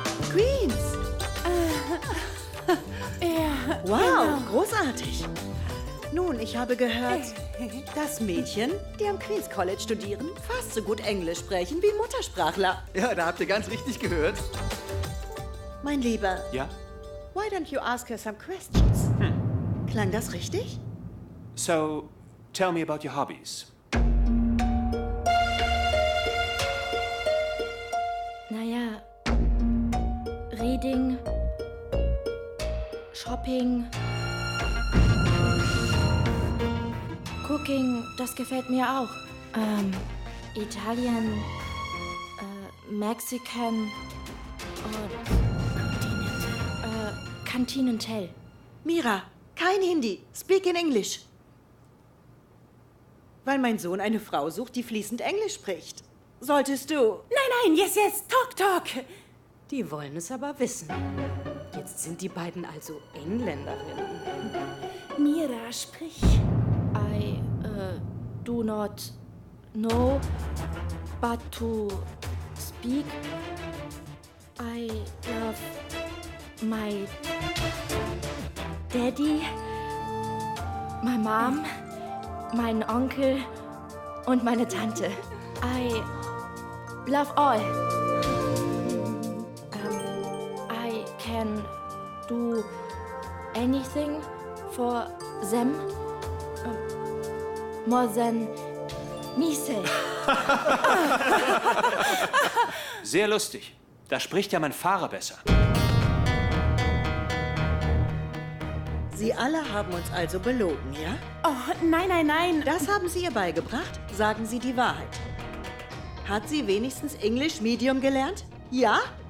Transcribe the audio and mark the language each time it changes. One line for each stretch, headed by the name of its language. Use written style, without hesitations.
English: Queens!
German: Ja. Wow, großartig. Nun, ich habe gehört, dass Mädchen, die am Queen's College studieren, fast so gut Englisch sprechen wie Muttersprachler. Ja, da habt ihr ganz richtig gehört. Mein Lieber, Ja?
English: why don't you ask her some questions?
German: Klang das richtig?
English: So, tell me about your hobbies.
German: Naja, Reading, Shopping, Cooking, das gefällt mir auch. Italien, Mexican und Continental. Mira, kein Hindi.
English: Speak in English.
German: Weil mein Sohn eine Frau sucht, die fließend Englisch spricht. solltest du... Nein,
English: yes, talk.
German: Die wollen es aber wissen. Jetzt sind die beiden also Engländerinnen. Mira, sprich.
English: I do not know but to speak. I love my daddy, my mom,
German: meinen Onkel und meine Tante.
English: I love all. I can do anything for them more than myself.
German: Sehr lustig. Da spricht ja mein Fahrer besser. Sie alle haben uns also belogen, ja? Oh, nein. Das haben Sie ihr beigebracht? Sagen Sie die Wahrheit. Hat sie wenigstens English Medium gelernt? Ja?